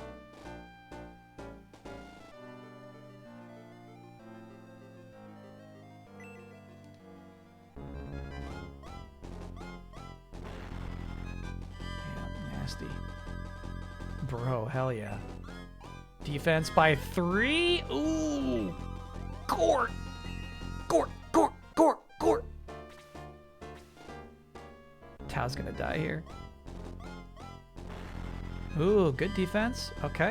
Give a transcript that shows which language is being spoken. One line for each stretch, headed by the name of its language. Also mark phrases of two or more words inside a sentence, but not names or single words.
English: Nasty. Bro, hell yeah. Defense by 3? Ooh! Gort! Gort! Gort! Gort! Gort! Tao's gonna die here. Ooh, good defense. Okay.